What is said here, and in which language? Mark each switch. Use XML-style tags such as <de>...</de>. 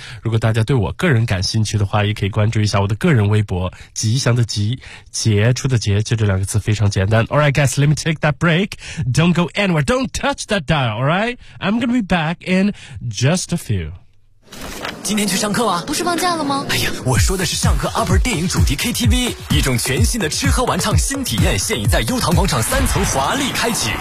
<zh>如果大家对我个人感兴趣的话，也可以关注一下我的个人微博，吉祥的吉，杰出的杰，就这两个字非常简单。</zh> <en>Alright guys, let me take that break. Don't go anywhere, don't touch that dial. Alright, I'm gonna be back in just a few.</en> <zh>今天去上课吗？不是放假了吗？哎呀，我说的是上课 UP 电影主题 KTV， 一种全新的吃喝玩唱新体验，现已在优唐广场三层华丽开启。</zh>